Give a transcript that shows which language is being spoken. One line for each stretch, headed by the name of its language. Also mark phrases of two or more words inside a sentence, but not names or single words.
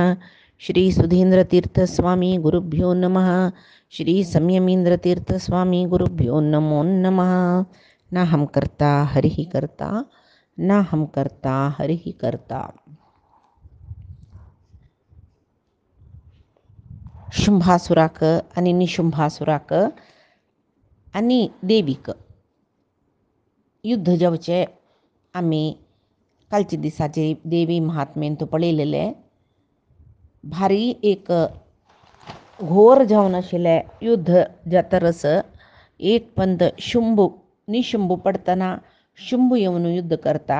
Sanskrit: श्री सुधींद्रतीर्थस्वामी गुरुभ्यो नमः। श्री संयमींद्रतीर्थस्वामी गुरुभ्यो नमो नमः। न हम कर्ता हरिः कर्ता न हम कर्ता हरिः कर्ता.
Konkani: शुंभासुराक आणि निशुंभासुराक आणि देवीक युद्ध जेवचे आम्ही कालच्या दिसाचे देवी महात्म्येन तो पळयलेले. भारी एक घोर जावन आशिल्लें युद्ध जातरस एक पंत शुंभ निशुंभ पडतना शुंभ येवन युद्ध करता.